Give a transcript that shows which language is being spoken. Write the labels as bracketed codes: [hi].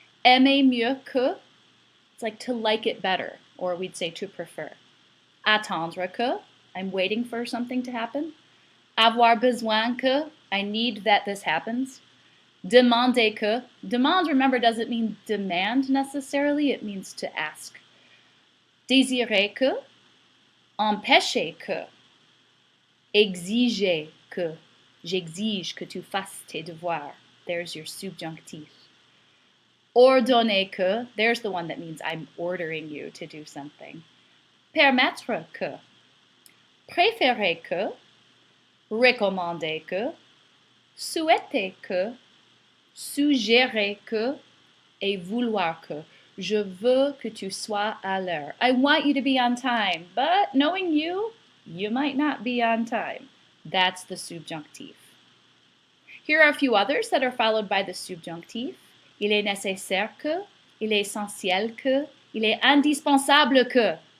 [fr] Aimer mieux que, [en] it's like to like it better, or we'd say to prefer. [fr] Attendre que, [en] I'm waiting for something to happen. [fr] Avoir besoin que, [en] I need that this happens. [fr] Demander que, [en] demand, remember, doesn't mean demand necessarily, it means to ask. [fr] Désirer que, empêcher que. Exiger que, j'exige que tu fasses tes devoirs. [en] There's your subjunctif. [fr] Ordonner que, [en] there's the one that means I'm ordering you to do something. [fr] Permettre que, préférer que, recommander que, souhaiter que, suggérer que, et vouloir que. Je veux que tu sois à l'heure. [en] I want you to be on time, but knowing you, you might not be on time. That's the subjunctif. Here are a few others that are followed by the subjunctif. [fr] Il est nécessaire que, il est essentiel que, il est indispensable que.